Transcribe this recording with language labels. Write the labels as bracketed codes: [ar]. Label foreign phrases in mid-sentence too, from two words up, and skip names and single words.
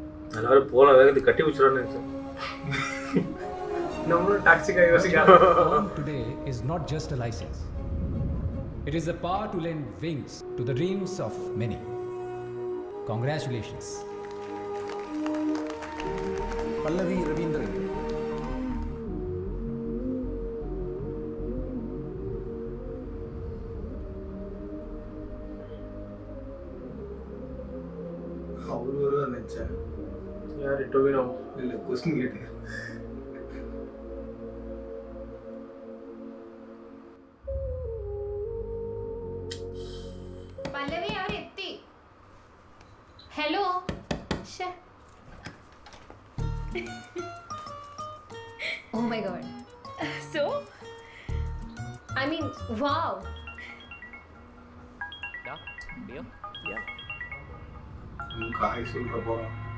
[ta] எல்லாரும் போன வேகத்துக்கு கட்டி வச்சிடறான்னு நம்மளும் டாக்ஸிக்காக யோசிக்காம [en] Born today is not just a license. It is the power to lend wings to the dreams of many. Congratulations. [ml] പല്ലവി രവീന്ദ്രൻ. [ta] அவர் வருவார் நினைச்சேன். யாரு டொவினோ? இல்லை, கொஸ்டின் கேட்டு. [ml] പല്ലവി അവിടെ എത്തി. ഹലോ. [en] Oh my god. So? I mean, wow. Dear? Yeah. [ta] காய் சொல்ற போறோம்.